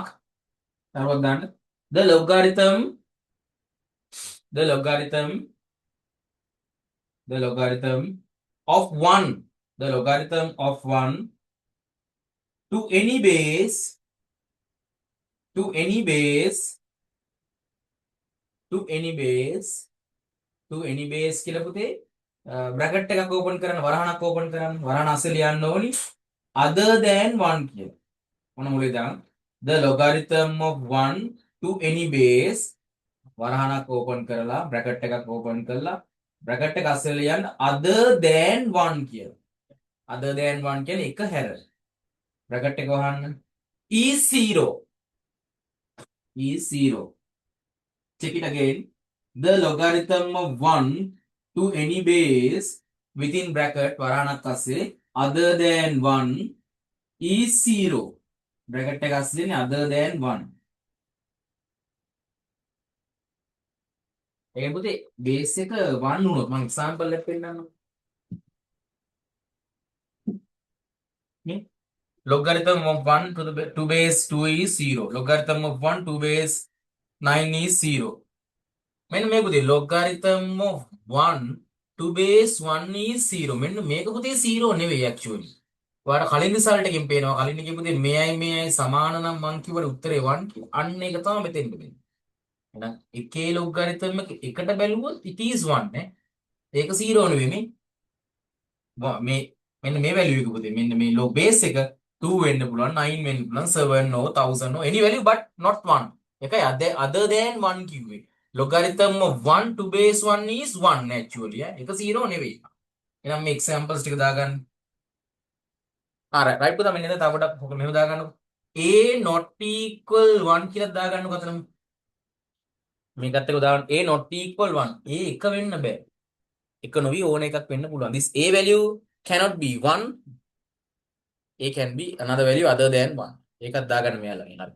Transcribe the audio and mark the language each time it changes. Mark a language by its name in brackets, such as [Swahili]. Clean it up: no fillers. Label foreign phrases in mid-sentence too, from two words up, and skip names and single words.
[English] Now done. The logarithm, the logarithm, the logarithm of 1, the logarithm of 1 to any base, to any base, to any base, to any base [Sinhala] කියලා පුතේ බ්‍රැකට් එකක් ඕපන් කරන්න, වරහණක් ඕපන් කරන්න, වරහණ අසල යන්න ඕනි [English] other than 1 කියලා. [Sinhala] මොන මුලේ දාන්න? [English] The logarithm of 1 to any base, [Sinhala] වරහණක් ඕපන් කරලා බ්‍රැකට් එකක් ඕපන් කරලා බ්‍රැකට් එක අසල යන්න [English] other than 1 [Sinhala] කියලා. [English] other than 1 [Sinhala] කියන්නේ එක හැර. බ්‍රැකට් එක වහන්න. [English] is 0. is 0. Check it again. The logarithm of 1 to any base within bracket [Sinhala] වරහණක් අස්සේ [English] other than 1 is 0. bracket [Sinhala] එක අස්සේ [English] other than 1. [Sinhala] ඒ පුතේ බේස් එක 1 වුණොත් මම එක්සැම්පල් එකක් පෙන්නන්නම්. [English] නේ logarithm of 1 to base 2 is 0. logarithm of 1 to base 9 is 0. [Sinhala] මෙන්න මේ පුතේ [English] logarithm of 1 to base 1 is 0. [Sinhala] මෙන්න මේක පුතේ 0 නෙවෙයි actually. ඔයාලට කලින් රිසල්ට් එකකින් පේනවා. කලින් එකේ පුතේ මෙයයි සමාන නම් මං කිව්වට උත්තරේ 1 කියලා. අන්න ඒක තමයි මෙතෙන්ද වෙන්නේ. එහෙනම් එකේ logarithm එක එකට බැලුවොත් [English] it is 1 [Sinhala] නේ. ඒක 0 නෙවෙයි මේ. මේ මෙන්න මේ value එක පුතේ. මෙන්න මේ [English] log base [Sinhala] එක 2 වෙන්න පුළුවන්, [English] 9 වෙන්න පුළුවන්, 7 or 1000 or any value but not 1. [Sinhala] එකයි other than 1 කිව්වේ. [English] logarithm of 1 to base 1 is 1 actually. [Sinhala] ඒක 0 නෙවෙයි. එහෙනම් මේ examples ටික දාගන්න. right පුතා මෙන්න තව පොඩක් මෙහෙම දාගන්නකො. [English] a not equal 1 [Sinhala] කියලා දාගන්නකො අතන. මේකත් එක දාන්න [English] a not equal 1. [Sinhala] a එක වෙන්න බෑ. එක නොවි ඕන එකක් වෙන්න පුළුවන්. [English] this a value cannot be 1. a can be another value other than 1. [Sinhala] ඒකත් දාගන්න මෙයාලා. හරි.